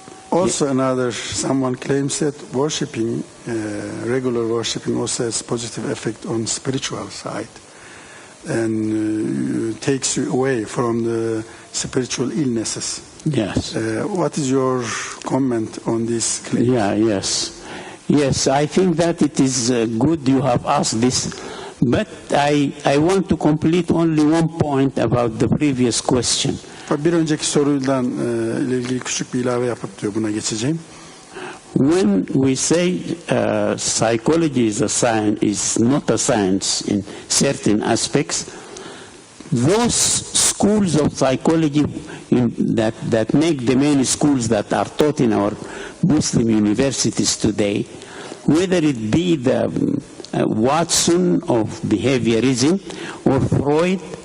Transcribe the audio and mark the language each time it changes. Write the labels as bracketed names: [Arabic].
[English] Also, someone claims that worshiping, regular worshiping, also has positive effect on spiritual side, and takes you away from the spiritual illnesses. Yes. What is your comment on this claim? Yes, I think that it is good you have asked this, but I want to complete only one point about the previous question. [Turkish] Bir önceki soruyla ile ilgili küçük bir ilave yapıp diyor buna geçeceğim. [English] When we say psychology is a science, is not a science in certain aspects, those schools of psychology that make the many schools that are taught in our Muslim universities today, whether it be the Watson of behaviorism or Freud